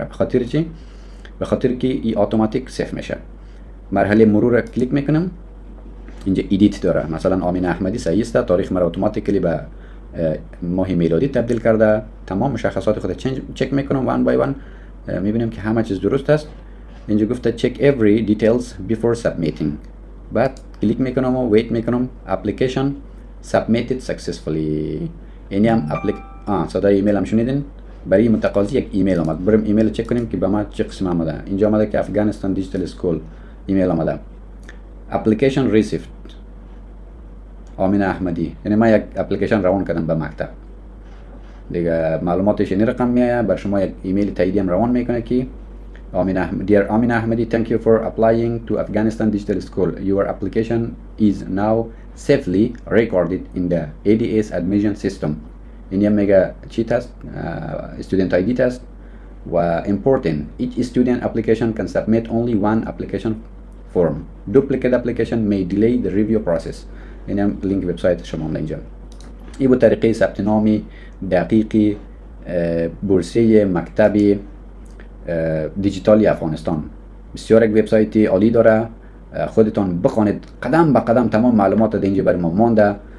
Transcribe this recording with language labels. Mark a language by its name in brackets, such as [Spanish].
[Persian] به خاطر چی؟ به خاطر که این اتوماتیک سیف میشه. مرحله مرور کلیک میکنم، اینجا ادیت داره. مثلا آمین احمدی صحیح است، تاریخ مرا اتوماتیکلی به ماه میلادی تبدیل کرده. تمام مشخصات خود چک میکنم وان بای وان، میبینیم که همه چیز درست است. اینجا گفته [English] check every details before submitting. [Persian] بعد کلیک میکنم و ویت میکنم. [English] application submitted successfully. [Persian] یعنی هم صدای ایمیل هم شنیدین؟ برای متقاضی یک ایمیل آمد. بریم ایمیل چک کنیم که به ما چه قسم آمده. اینجا آمده که افغانستان دیجیتال اسکول ایمیل آمده. [English] application received [Persian] آمین احمدی، یعنی ما یک اپلیکیشن روان کردم به مکتب دیگه. معلوماتش این رقم میآید، بر شما یک ایمیل تاییدی هم روان میکنه که [English] Dear Amin Ahmadi, thank you for applying to Afghanistan Digital School. Your application is now safely recorded in the ADS admission system. [Persian] این هم میگه چی تست؟ [English] student ID test [Persian] و important. [English] Each student application can submit only one application form. Duplicate application may delay the review process. [Persian] این هم لینک وبسایت شما اینجا. این بود طریقه ثبت نام دقیقی بورسیه مکتبی دیجیتالی افغانستان. بسیار یک وبسایتی عالی داره، خودتان بخوانید قدم به قدم تمام معلومات در اینجا برای ما مانده.